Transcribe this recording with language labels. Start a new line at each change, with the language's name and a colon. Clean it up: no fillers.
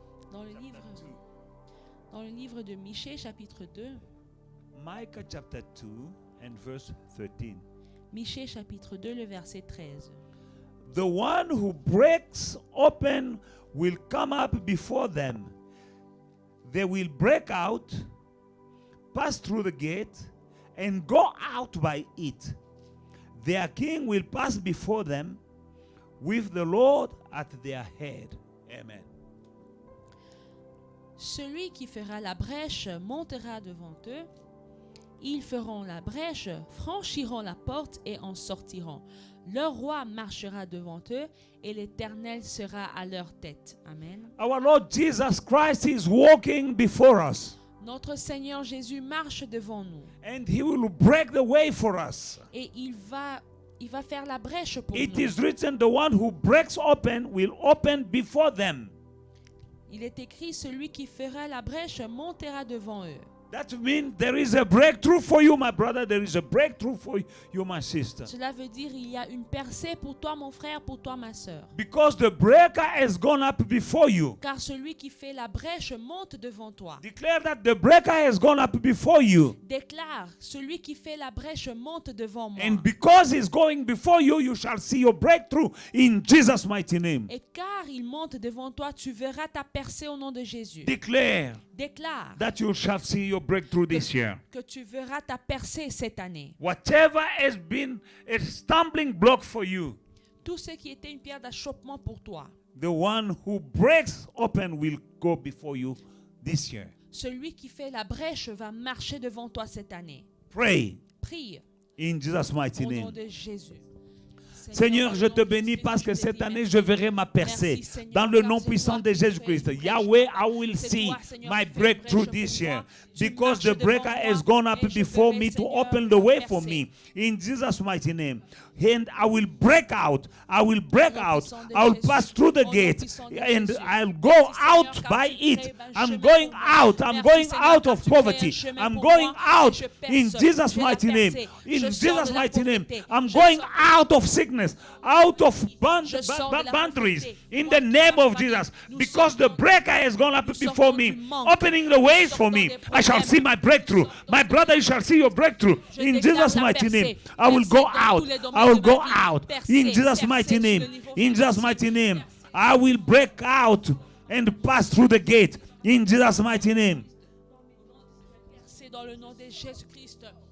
French: dans le livre de Michée chapitre 2,
English: Micah chapter 2 and verse 13.
French: Michée chapitre 2 le verset 13.
English: The one who breaks open will come up before them. They will break out, pass through the gate, and go out by it. Their king will pass before them with the Lord at their head. Amen.
French: Celui qui fera la brèche montera devant eux. Ils feront la brèche, franchiront la porte et en sortiront. Leur roi marchera devant eux et l'Éternel sera à leur tête. Amen.
English: Our Lord Jesus Christ is walking before us.
French: Notre Seigneur Jésus marche devant nous.
English: And he will break the way for us.
French: Et il va faire la brèche pour
English: It
French: nous.
English: is written, the one who breaks open will open before them.
French: Il est écrit, celui qui fera la brèche montera devant eux.
English: That means there is a breakthrough for you, my brother. There is a breakthrough for you, my sister.
French: Cela veut dire il y a une percée pour toi, mon frère, pour toi, ma sœur.
English: Because the breaker has gone up before you.
French: Car celui qui fait la brèche monte devant toi.
English: Declare that the breaker has gone up before you.
French: Déclare, celui qui fait la brèche monte devant moi.
English: And because he's going before you, you shall see your breakthrough in Jesus' mighty name.
French: Et car il monte devant toi, tu verras ta percée au nom de Jésus.
English: Declare
French: Déclare
English: that you shall see your breakthrough this year.
French: que tu verras ta percée cette année.
English: Whatever has been a stumbling block for you,
French: Tout ce qui était une pierre d'achoppement pour toi,
English: the one who breaks open will go before you this year.
French: celui qui fait la brèche va marcher devant toi cette année.
English: Pray
French: Prie
English: in Jesus' mighty
French: au nom
English: name.
French: de Jésus. Seigneur, je te bénis parce que cette année, je verrai ma percée. Dans le nom puissant de Jésus-Christ.
English: Yahweh, I will see my breakthrough this year. Because the breaker has gone up before me to open the way for me. In Jesus' mighty name. And I will break out. I will break out. I will pass through the gate. And I'll go out by it. I'm going out. I'm going out of poverty. I'm going out in Jesus' mighty name. In Jesus' mighty name. I'm going out of sickness, out of boundaries, in the name of Jesus. Because the breaker has gone up before me, opening the ways for me. I shall see my breakthrough. My brother, you shall see your breakthrough. In Jesus' mighty name. I will go out. I will go out. In Jesus' mighty name. In Jesus' mighty name. I will break out and pass through the gate. In Jesus' mighty name.
French: C'est dans le nom de Jésus-Christ.